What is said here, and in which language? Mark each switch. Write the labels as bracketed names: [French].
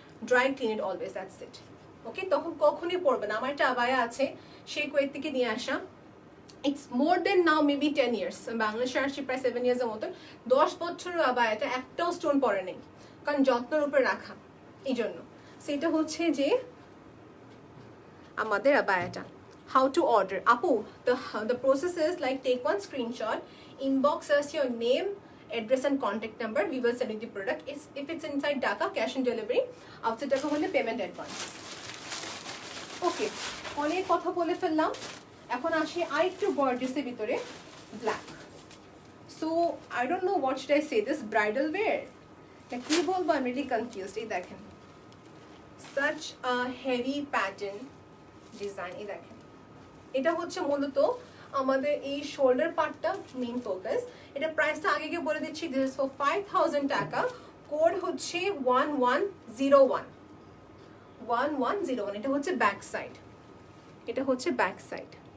[English] Dry clean it always, that's it. Okay, [Bangla] তখন কখনই পরবে না। আমার একটা আবায়া আছে, সেই কুয়েত থেকে নিয়ে আসা, [English] it's more than now maybe 10 years, [Bangla] বাংলাদেশে আসছি প্রায় 7 ইয়ার্সের মতন। 10 বছরের আবায়াটা একটাও স্টোন পরে নেই, কারণ যত্নের উপরে রাখা, এই জন্য। সেটা হচ্ছে যে আমাদের আবায়াটা। [English] How to order? Apu, the process is like take one screenshot, inbox us your name address and contact number. We will send you the product. If it's inside Dhaka, cash on delivery. Outside Dhaka হলে payment advance. [Bangla] Okay, অনেক কথা বলে ফেললাম। এখন আসি আরেকটু গর্জিয়াসের ভিতরে, black. [English] so I don't know what should I say this, bridal wear [Bangla] না কি বলবো, [English] I am really confused. [Bangla] এই দেখেন, [English] such a heavy pattern design. [Bangla] এই দেখেন, এটা হচ্ছে মূলত আমাদের এই শোল্ডার পার্টটা মেইন ফোকাস। এটা প্রাইসটা আগে গিয়ে বলে দিচ্ছি, [English] this is for [Bangla] 5000 টাকা। কোড হচ্ছে 1101 1101। এটা হচ্ছে ব্যাক সাইড, এটা হচ্ছে ব্যাক সাইড।